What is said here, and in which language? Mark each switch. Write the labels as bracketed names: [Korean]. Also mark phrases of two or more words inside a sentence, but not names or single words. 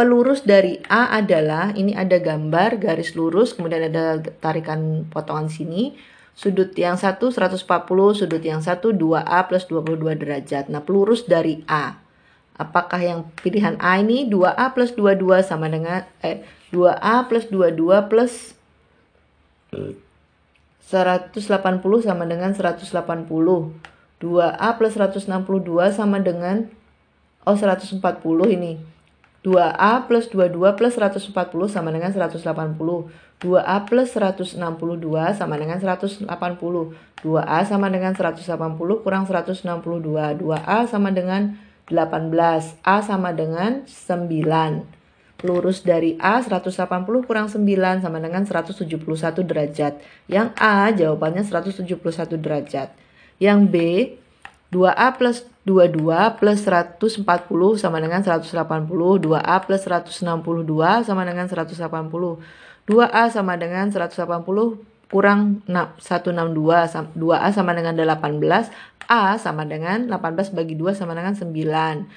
[Indonesian] Pelurus dari A adalah, ini ada gambar garis lurus, kemudian ada tarikan potongan sini. Sudut yang satu 140, sudut yang satu 2A plus 22 derajat. Nah, pelurus dari A. Apakah yang pilihan A ini 2A plus 22 sama dengan 2A plus 22 plus 180 sama dengan 180. 2A plus 162 sama dengan 140 ini. 2A plus 22 plus 140 sama dengan 180. 2A plus 162 sama dengan 180. 2A sama dengan 180 kurang 162. 2A sama dengan 18. A sama dengan 9. Pelurus dari A 180 kurang 9 sama dengan 171 derajat. Yang A jawabannya 171 derajat. Yang B 2A plus 22 plus 140 sama dengan 180. 2A plus 162 sama dengan 180. 2A sama dengan 180 kurang 162. 2A sama dengan 18. A sama dengan 18 bagi 2 sama dengan 9.